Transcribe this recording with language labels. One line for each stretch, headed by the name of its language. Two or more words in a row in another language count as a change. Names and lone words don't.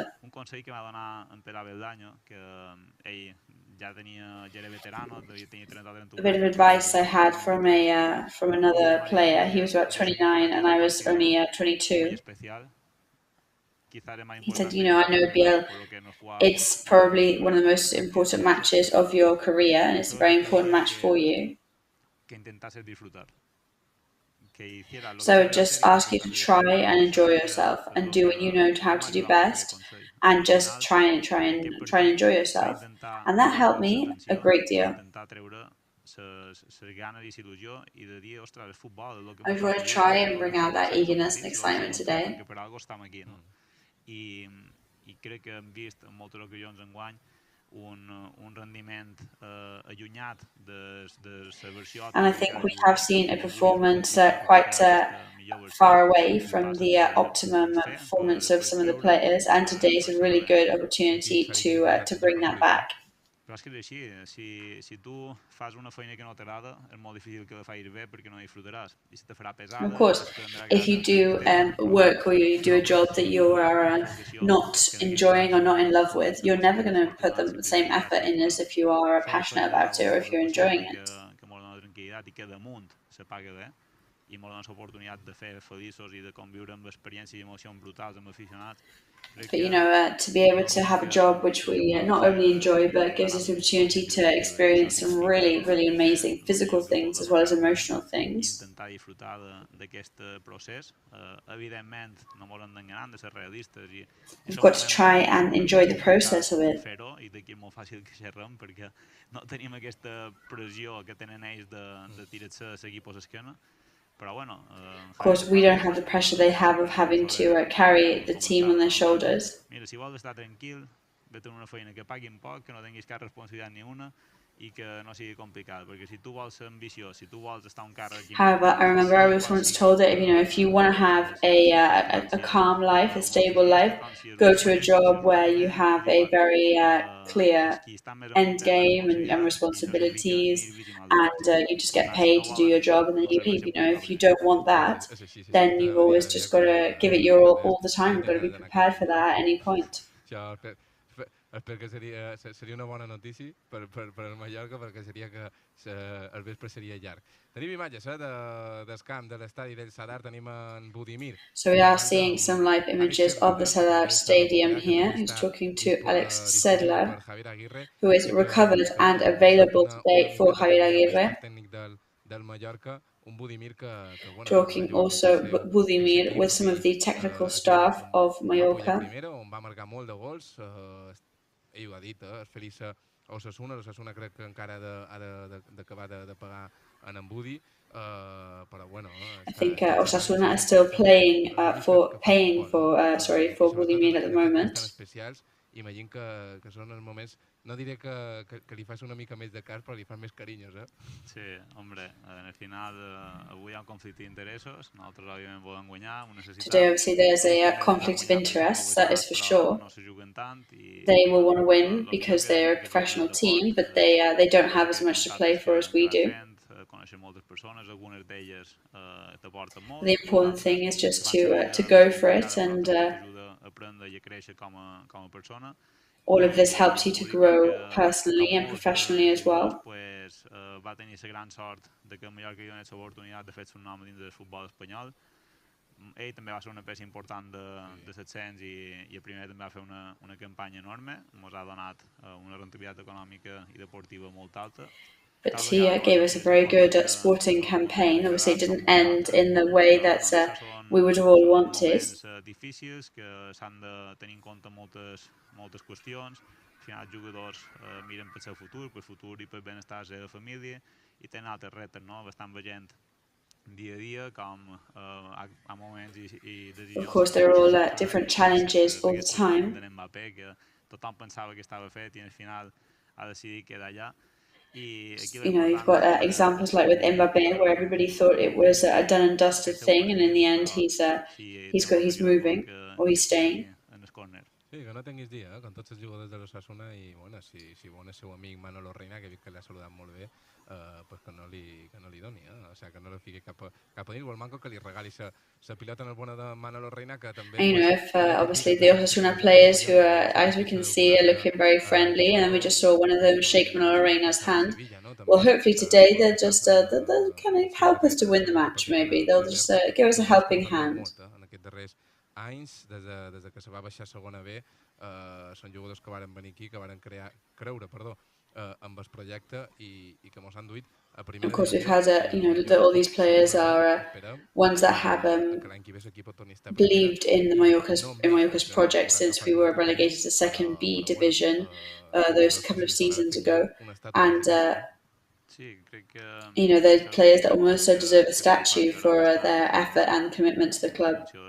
Catalan: Un consell que m'ha donat en Pere Beldaño, que ell ja era veterano, tenia 30-31.
English: A bit of advice I had from another player. He was about 29 and I was only 22. He said, I know Biel, it's probably one of the most important matches of your career and it's a very important match for you. So I would just ask you to try and enjoy yourself and do what you know how to do best and just try and enjoy yourself. And that helped me a great deal. I just want to try and bring out that eagerness and excitement today.
Catalan: I crec que hem vist en moltes ocasions enguany un rendiment allunyat de la versió...
English: And I think we have seen a performance quite far away from the optimum performance of some of the players, and today is a really good opportunity to bring that back.
Catalan: Però és que és així, si tu fas una feina que no t'agrada, és molt difícil que la facis bé perquè no disfrutaràs. I si te farà pesada...
English: Of course, if you do work or you do a job that you are not enjoying or not in love with, you're never going to put the same effort in as if you are passionate about it or if you're enjoying it.
Catalan: Que molt dona tranquil·litat i que damunt se paga bé i molt dona l'oportunitat de fer feliços i de conviure amb experiències i emocions brutals amb aficionats.
English: But to be able to have a job which we not only enjoy but gives us the opportunity to experience some really, really amazing physical things as well as emotional things.
Catalan: Intentar disfrutar d'aquest procés. Evidentment, no ens hem d'enganyar, hem de ser realistes.
English: We've got to try and enjoy the process of it.
Catalan: Fer-ho i d'aquí és molt fàcil que xerrem perquè no tenim aquesta pressió que tenen ells de tirar-se l'equip a l'esquena.
English: Of course, we don't have the pressure they have of having to carry the team on their shoulders.
Catalan: Mira, si vols estar tranquil, vete a una feina que paguin poc, que no tinguis cap responsabilitat ni una i que no sigui complicat, perquè si tu vols ser ambiciós, si tu vols estar un càrrec...
English: However, I remember I was once told that if you want to have a calm life, a stable life, go to a job where you have a very clear end game and responsibilities, and you just get paid to do your job and then you leave. If you don't want that, then you've always just got to give it your all the time. You've got to be prepared for that at any point.
Catalan: Espero que seria una bona notícia per el Mallorca, perquè seria que el vespre seria llarg. Tenim imatges del camp de l'estadi del Sadar, tenim en Budimir.
English: So we are seeing some live images of the Sadar Stadium here. He's talking to Alex Sedler, who is recovered and available today for Javier Aguirre.
Catalan: Tècnic del Mallorca,
English: talking also Budimir with some of the technical staff of Mallorca.
Catalan: On va marcar molt de gols, ell ho ha dit, és feliç a Osasuna, l'Osasuna crec que encara ha d'acabar de pagar en Budi, però bueno...
English: I think Osasuna is still paying for Budimir at the moment.
Catalan: Imagino que són els moments, no diré que li fas una mica més de cas, però li fan més carinyos, Sí, hombre, al final avui hi ha un conflicte d'interessos, nosaltres òbviament volem guanyar, ho necessitem.
English: Today obviously there's a conflict of interests, that is for sure. They will want to win because they're a professional team, but they don't have as much to play for as we do. The important thing is just to go for it, and all of this helps you to grow personally and professionally as well.
Catalan: Va tenir la gran sort que el Mallorca li donés l'oportunitat de fer el nom dins del futbol espanyol. Ell també va ser una peça important de l'ascens i el primer també va fer una campanya enorme. Ens ha donat una rentabilitat econòmica i deportiva molt alta.
English: But he gave us a very good sporting campaign. Obviously, it didn't end in the way that we would have all wanted.
Catalan: Difícils que s'han de tenir en compte moltes qüestions. Al final, els jugadors miren pel seu futur, pel futur i pel benestar de la seva família i tenen altres reptes, no? Estan veient dia a dia com a moments i decisions...
English: Of course, there are all different challenges all the time.
Catalan: Que tothom pensava que estava fet i al final ha decidit quedar allà.
English: You know, you've got examples like with Mbappé, where everybody thought it was a done and dusted thing, and in the end, he's moving or he's staying.
Catalan: Sí, que no tinguis dia, con tots els jugadors de l'Osasuna i, bueno, si vol el seu amic Manolo Reina, que he vist que l'ha saludat molt bé, pues que no li doni, o sigui, que no li fiqui cap a dins, o el manco que li regali la pilota en el bona de Manolo Reina, que també...
English: And, you know, if obviously the Osasuna players who are, as we can see, are looking very friendly, and then we just saw one of them shake Manolo Reina's hand. Well, hopefully today they'll just they'll kind of help us to win the match, maybe. They'll just give us a helping hand.
Catalan: Anys, des que se va baixar a segona B, són jugadors que varen venir aquí, que varen creure amb el projecte i que mos han duit a primera.
English: Of course, we've had, all these players are ones that have believed in Mallorca's project since we were relegated to second B division those couple of seasons ago, and they're players that almost deserve a statue for their effort and commitment to the club.